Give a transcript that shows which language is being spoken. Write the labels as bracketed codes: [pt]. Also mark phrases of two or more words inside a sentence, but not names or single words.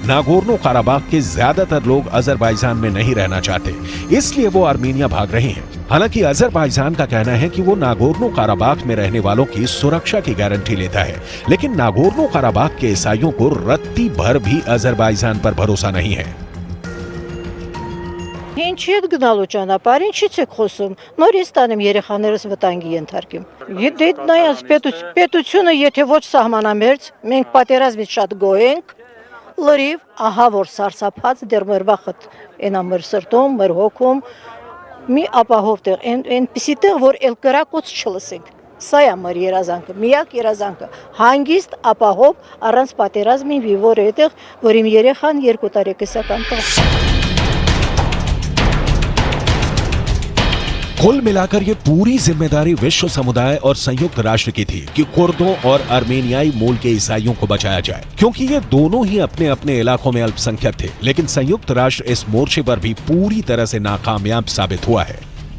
[hi] नागोर्नो काराबाख के ज्यादातर लोग अजरबैजान में नहीं रहना चाहते, इसलिए वो अर्मेनिया भाग रहे हैं। हालांकि अजरबैजान का कहना है कि वो नागोर्नो काराबाख में रहने वालों की सुरक्षा की गारंटी लेता है, लेकिन नागोर्नो काराबाख के ईसाइयों को रत्ती भर भी अजरबैजान पर भरोसा नहीं है। [hy] Ինչի եք գնալու ճանապարհ, ինչից եք խոսում։ Նորից տանեմ երեխաներս վտանգի ենթարկեմ։ Դե նայած պետությունը եթե ոչ սահմանամերձ, մենք պատերազմից շատ գոհ ենք, լրիվ ահա որ սարսափած դեռ մեր վախտ այնա մեր սրտում, մեր հոգում մի ապահով տեղ, այնպիսի տեղ, որ էլ կրակոց չլսենք։ Սա է մեր երազանքը, միակ երազանքը, հանգիստ ապահով առանց պատերազմի վիվոր այդտեղ, որ իմ երեխան 2 տարեկան տղա։ [hi] कुल मिलाकर ये पूरी जिम्मेदारी विश्व समुदाय और संयुक्त राष्ट्र की थी कि कुर्दों और अर्मेनियाई मूल के ईसाइयों को बचाया जाए, क्योंकि ये दोनों ही अपने अपने इलाकों में अल्पसंख्यक थे। लेकिन संयुक्त राष्ट्र इस मोर्चे पर भी पूरी तरह से नाकामयाब साबित हुआ है।